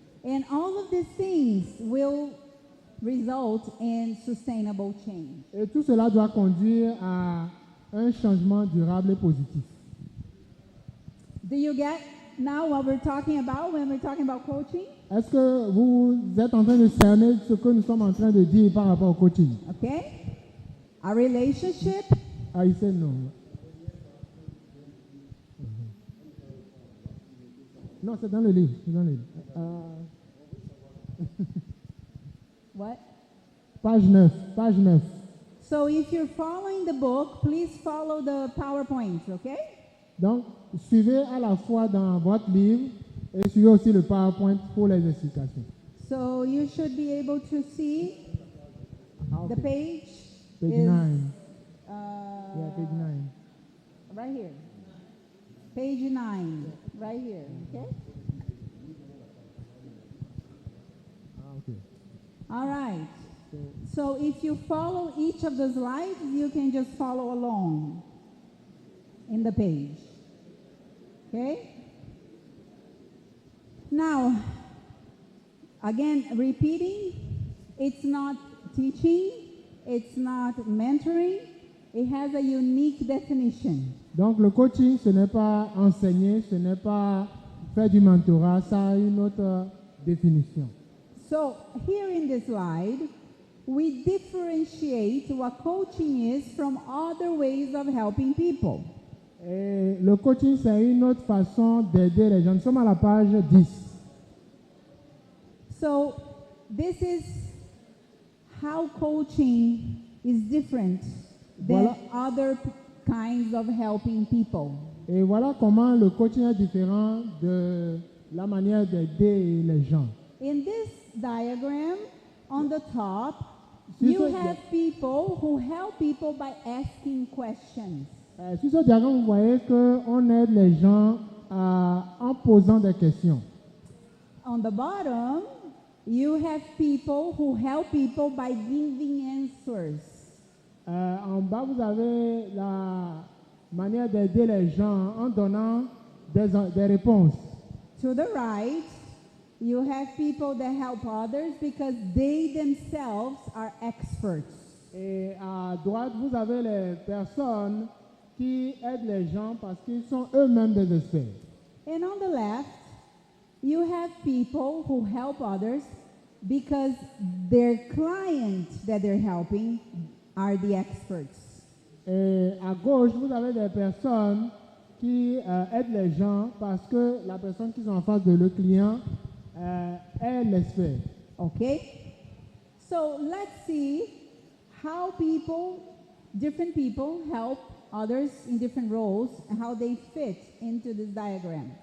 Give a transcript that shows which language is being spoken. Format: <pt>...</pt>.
<en>And all of these things will result in sustainable change.</en> <fr>Et tout cela doit conduire à un changement durable et positif.</fr> <en>Do you get now what we're talking about when we're talking about coaching?</en> <fr>Est-ce que vous êtes en train de cerner ce que nous sommes en train de dire par rapport au coaching?</fr> <en>Okay? A relationship,</en> <fr>Ah, il sait non. Non, c'est dans le livre. C'est dans le livre.</fr> <en>what? Page 9. Page 9. So if you're following the book, please follow the PowerPoint, okay?</en> <fr>Donc, suivez à la fois dans votre livre et suivez aussi le PowerPoint pour les explications.</fr> <en>So you should be able to see the page. Page is, 9. uh, Yeah, page 9. Right here. Page 9, right here, okay? Okay. All right. So if you follow each of the slides, you can just follow along in the page. Okay? Now, again, repeating, it's not teaching, it's not mentoring, it has a unique definition.</en> <fr>Donc, le coaching, ce n'est pas enseigner, ce n'est pas faire du mentorat, ça a une autre définition.</fr> <en>So here in this slide, we differentiate what coaching is from other ways of helping people.</en> <fr>Et le coaching, c'est une autre façon d'aider les gens. Nous sommes à la page 10.</fr> <en>So this is how coaching is different than other kinds of helping people.</en> <fr>Et voilà comment le coaching est différent de la manière d'aider les gens.</fr> <en>In this diagram, on the top,</en> <fr>Si</fr> <en>you</en> <fr>ce</fr> <en>have people who help people by asking questions.</en> <fr>Sur ce diagramme, vous voyez qu'on aide les gens en posant des questions.</fr> <en>On the bottom, you have people who help people by giving answers.</en> <fr>En bas, vous avez la manière d'aider les gens en donnant des réponses.</fr> <en>To the right, you have people that help others because they themselves are experts.</en> <fr>Et à droite, vous avez les personnes qui aident les gens parce qu'ils sont eux-mêmes des experts.</fr> <en>And on the left, you have people who help others because their clients that they're helping are the experts.</en> <fr>Et à gauche, vous avez des personnes qui aident les gens parce que la personne qui est en face de le client est l'expert.</fr> <en>Okay? So let's see how different people help others in different roles and how they fit into this diagram.</en>